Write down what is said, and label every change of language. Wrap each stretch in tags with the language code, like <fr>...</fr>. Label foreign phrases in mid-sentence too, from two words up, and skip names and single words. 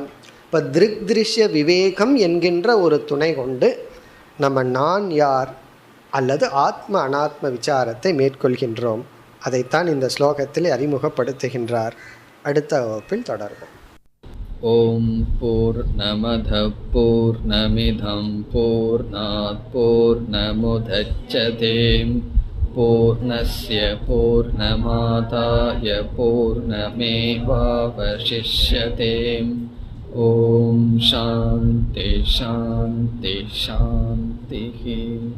<ta>இப்போ திருக் திருஷ்ய விவேகம் என்கின்ற ஒரு துணை கொண்டு நம்ம நான் யார் அல்லது ஆத்ம அனாத்ம விசாரத்தை மேற்கொள்கின்றோம். அதைத்தான் இந்த ஸ்லோகத்தில் அறிமுகப்படுத்துகின்றார். அடுத்த வகுப்பில் தொடர்போம்.</ta> <sa>ओम् पूर्णमदः पूर्णमिदम् पूर्णात् पूर्णमुदच्यते पूर्णस्य पूर्णमादाय पूर्णमेवावशिष्यते. ओम् शान्तिः शान्तिः शान्तिः.</sa>